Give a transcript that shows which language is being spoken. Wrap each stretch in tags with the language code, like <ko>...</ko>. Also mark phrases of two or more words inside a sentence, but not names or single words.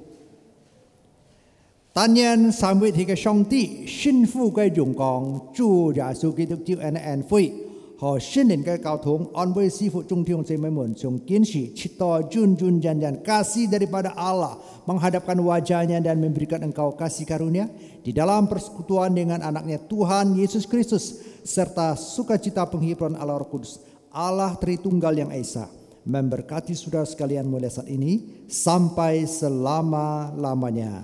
<yue>但願三位一體嘅上帝幸福嘅榮光，主耶穌基督照恩恩惠和聖靈嘅交通，安慰師傅眾弟兄姐妹們從今時直到</yue> <id>jun kasih daripada Allah menghadapkan wajahnya dan memberikan engkau kasih karunia di dalam persekutuan dengan anaknya Tuhan Yesus Kristus serta sukacita penghiburan Allah Roh Kudus. Allah Tritunggal yang Esa memberkati saudara sekalian mulai saat ini sampai selama-lamanya.</id>